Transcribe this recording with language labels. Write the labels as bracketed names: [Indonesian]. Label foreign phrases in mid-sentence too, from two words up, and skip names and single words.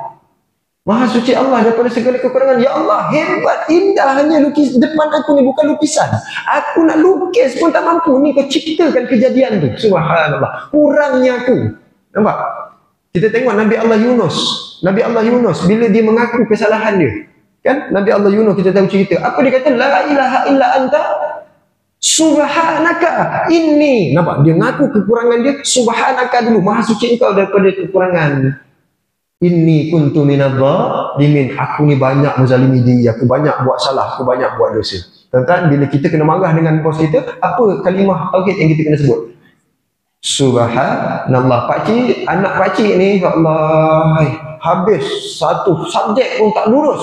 [Malay] Maha suci Allah daripada segala kekurangan. Ya Allah, hebat, indah, hanya lukis depan aku ni bukan lukisan. Aku nak lukis pun tak mampu. Ni kau ciptakan kejadian tu. Subhanallah. Kurangnya aku. Nampak? Kita tengok Nabi Allah Yunus bila dia mengaku kesalahan dia. Kan? Nabi Allah Yunus kita tahu cerita. Apa dia kata? [Arabic] لا إله إلا أنت سبحانك إني. [Malay] Nampak? Dia ngaku kekurangan dia. Subhanaka dulu. Maha suci engkau daripada kekurangan. [Arabic] إني كنت من الظالمين. [Malay] Aku ni banyak menzalimi diri. Aku banyak buat salah. Aku banyak buat dosa. Tuan-tuan, bila kita kena marah dengan bos kita, apa kalimah tauhid yang kita kena sebut? Subhanallah. Pakcik, anak pakcik ni, ya Allah, habis satu subjek pun tak lurus.